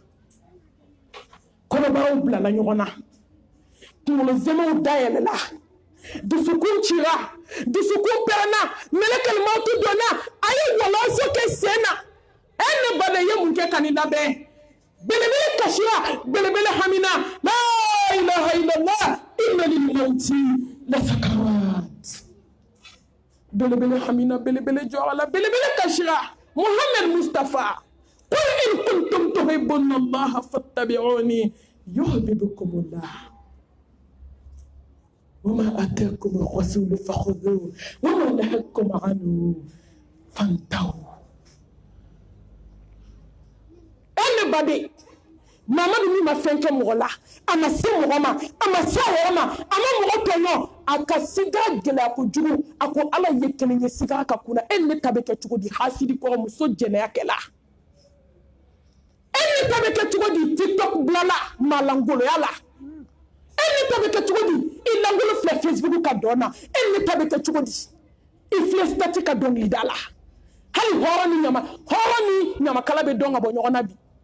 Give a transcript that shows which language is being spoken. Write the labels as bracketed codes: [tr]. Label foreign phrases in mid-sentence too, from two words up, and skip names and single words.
[bm] kɔnɔbaraw bilala ɲɔgɔn na kunkolo zɛmɛw dayɛlɛla dusukun cira dusukun pɛrɛnna melekɛl mautu donna a ye wɔlɔsɔ kɛ sen na e ne baden ye mun kɛ ka nin labɛn belebele kasira belebele hamina [ar] لا إله إلا الله إن للموت لسكرات [bm] belebele hamina belebele jɔra belebele kasira [ar] محمد مصطفى قل إن كنتم تحبون الله فاتبعوني يحببكم الله وما آتاكم الرسول فخذوه وما نهاكم عنه فانتهوا. [bm] Anybody Mamadu min ma fɛn kɛ mɔgɔ la a ma se mɔgɔ ma a ma se mɔgɔ ma a ma mɔgɔ tɔɲɔ a ka sigara gɛlɛya kojugu a ko ala ye kelen ye sigara ka kunna e ne ta bɛ kɛ cogo di hasidi kɔrɔ muso jɛnɛya kɛla e ne ta bɛ kɛ cogo di tiktok bilala malangoloya la e ne ta bɛ kɛ cogo di i langolo filɛ facebook ka dɔn na e ne ta bɛ kɛ cogo di i filɛ stati ka dɔnkili da la hali hɔrɔn ni ɲamakala bɛ dɔn ka bɔ ɲɔgɔn na bi